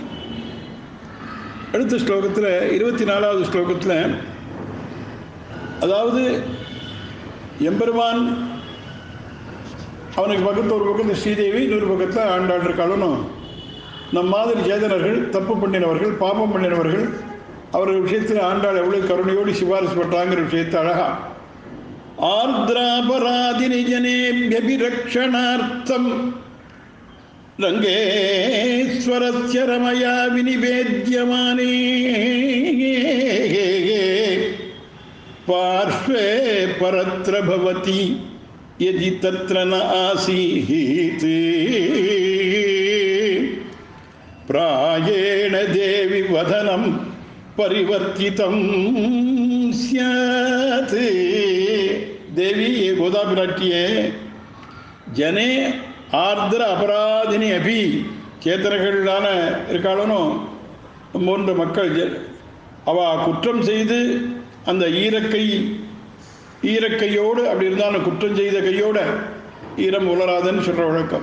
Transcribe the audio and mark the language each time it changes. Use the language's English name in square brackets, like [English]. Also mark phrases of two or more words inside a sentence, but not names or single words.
[Tamil] அடுத்த ஸ்லோகத்தில் 24வது ஸ்லோகத்தில், அதாவது எம்பெருமான் அவனுக்கு பக்கத்தில் ஒரு பக்கத்தில் ஸ்ரீதேவி, இன்னொரு பக்கத்தில் ஆண்டாள் இருக்காளுன்னு, நம் மாதிரி சேதனர்கள், தப்பு பண்ணினவர்கள், பாபம் பண்ணினவர்கள், அவர்கள் விஷயத்தில் ஆண்டாள் எவ்வளவு கருணையோடு சிபாரிசு பண்றாங்கிற விஷயத்தை அழகா [Sanskrit] आर्द्रापराधिनि जनेऽप्यभिरक्षणार्थम् रङ्गेश्वरस्य रमया विनिवेद्यमाने पार्श्वे परत्र भवति यदि तत्र न आसीत् प्रायेण देवि वदनं परिवर्तितं स्यात्. [Tamil] தேவி, [Sanskrit] ये गोदा [Tamil] பிராட்டிய [Sanskrit] जने आर्द्र अपराधिनि अपि, [Tamil] சேத்தனர்களான இருக்காளனோ போன்ற மக்கள் அவ குற்றம் செய்து அந்த ஈரக்கையோடு அப்படி இருந்தாலும் குற்றம் செய்த கையோட ஈரம் உலராதன்னு சொல்ற வழக்கம்.